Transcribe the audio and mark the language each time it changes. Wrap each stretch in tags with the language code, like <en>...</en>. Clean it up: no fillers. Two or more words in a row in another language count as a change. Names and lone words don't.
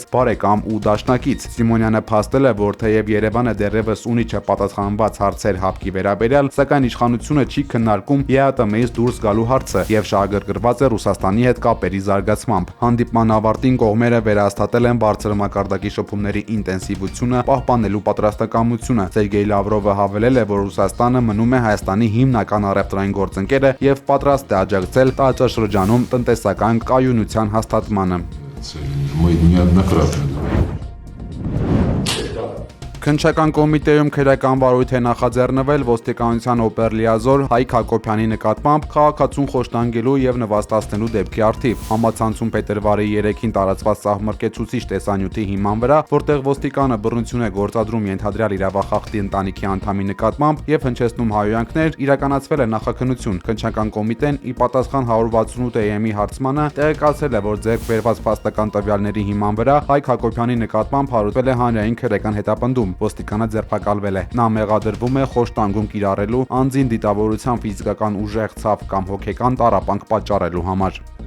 <hy>բարեկամ ու դաշնակից։ Սիմոնյանը փաստել է, որ թեև Երևանը դեռևս ունի չպատասխանված հարցեր ՀԱՊԿ-ի վերաբերյալ, սակայն իշխանությունը չի քննարկում ԵԱՏՄ-ից դուրս գալու հարցը եւ շահագրգռված է Ռուսաստանի հետ կապերի զարգացմամբ։ Հանդիպման ավարտին կողմերը վերահաստատել են բարձր մակարդակի շփումների ինտենսիվությունը պահպանելու պատրաստակամությունը։ Սերգեյ Լավրովը հավելել է, որ Ռուսաստանը մնում է Հայաստանի հիմնական առևտրային գործընկերը եւ պատրաստ է աջակցել տարածաշրջանում տնտեսական կայունության հաստատմանը։</hy> <ru>Мы неоднократно говорим.</ru> <hy>Քննչական կոմիտեում քրեական վարույթ է նախաձեռնվել ոստիկանության օպերլիազոր Հայկ Հակոբյանի նկատմամբ քաղաքացուն խոշտանգելու եւ նվաստացնելու դեպքի առթիվ։ Համացանցում փետրվարի 3-ին տարածված սահմռկեցուցիչ տեսանյութի հիման վրա, որտեղ ոստիկանը բռնություն է գործադրում ենթադրյալ իրավախախտի ընտանիքի անդամի նկատմամբ եւ հնչեցնում հայոյանքներ, իրականացվել է նախաքննություն։ Քննչական կոմիտեն ի պատասխան 168 EM-ի հարցմանը տեղեկացրել է, որ ձեռք բերված փաստական տվյալների հիման վրա Հայկ Հակոբյանի նկատմամբ հարուցվել է հանրային քրեական հետապնդում։ Ոստիկանը ձերբակալվել է։ Նա մեղադրվում է խոշտանգում կիրառելու, անձին դիտավորության ֆիզիկական ուժեղ ցավ կամ հոգեկան տառապանք պատճառելու համար։</hy>